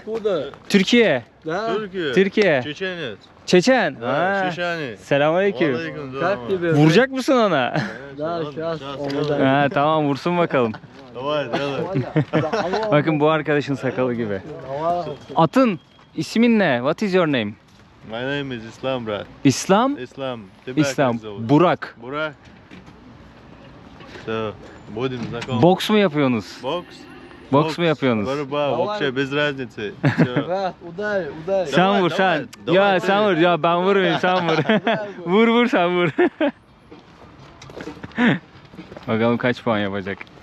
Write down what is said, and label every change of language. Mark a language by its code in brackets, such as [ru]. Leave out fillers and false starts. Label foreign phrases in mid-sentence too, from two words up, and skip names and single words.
[tr] Türkiye. Türkiye. Çeçen. Selamünaleyküm. Vuracak mısın ona? Ha, tamam, vursun bakalım. Bakın bu arkadaşın sakalı gibi. Atın ismin ne? [en] What is your name? My name is Islam, brad. [tr] İslam? İslam. Burak. Burak. So, [ru] будем знакомы. [tr] Boks mu yapıyorsunuz? Boks. Boks mu yapıyorsunuz? [ru] Борьба, вообще без разницы. Всё. Uday. [tr] Sen vur sen. Ya sen vur. Ya ben vurmayayım, sen vur. Vur sen vur. Bakalım kaç puan yapacak.